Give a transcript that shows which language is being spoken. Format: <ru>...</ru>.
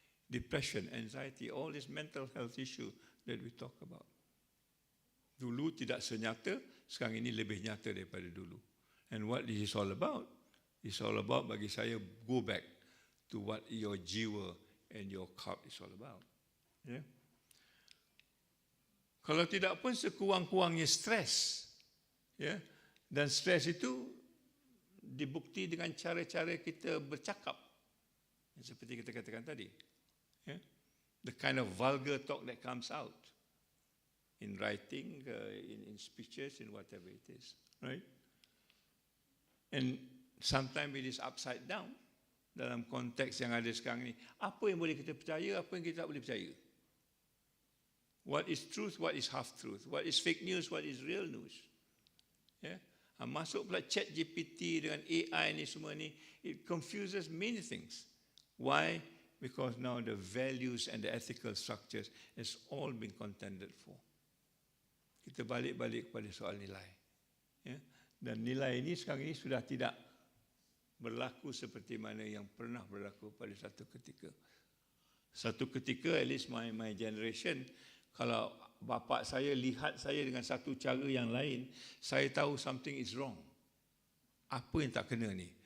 <en>Depression, anxiety, all this mental health issue that we talk about.</en> <ms>Dulu tidak senyata, sekarang ini lebih nyata daripada dulu.</ms> <en>And what this is all about? It's all about,</en> <ms>bagi saya,</ms> <en>go back to what your jiwa and your cult is all about. Yeah?</en> <ms>Kalau tidak pun sekurang-kurangnya stres. Yeah? Dan stres itu dibukti dengan cara-cara kita bercakap. Seperti kita katakan tadi. Yeah?</ms> <en>The kind of vulgar talk that comes out in writing, in speeches, in whatever it is, right? And sometimes it is upside down</en> <ms>dalam konteks yang ada sekarang ni. Apa yang boleh kita percaya, apa yang kita tak boleh percaya?</ms> <en>What is truth, what is half truth? What is fake news, what is real news? Yeah?</en> <ms>Masuk pula chat GPT dengan AI ni semua ni,</ms> <en>it confuses many things. Why? Because now the values and the ethical structures has all been contended for.</en> <ms>Kita balik-balik kepada soal nilai. Ya? Dan nilai ini sekarang ini sudah tidak berlaku seperti mana yang pernah berlaku pada satu ketika. Satu ketika,</ms> <en>at least my generation,</en> <ms>kalau bapa saya lihat saya dengan satu cara yang lain, saya tahu</ms> <en>something is wrong.</en> <ms>Apa yang tak kena ni?</ms>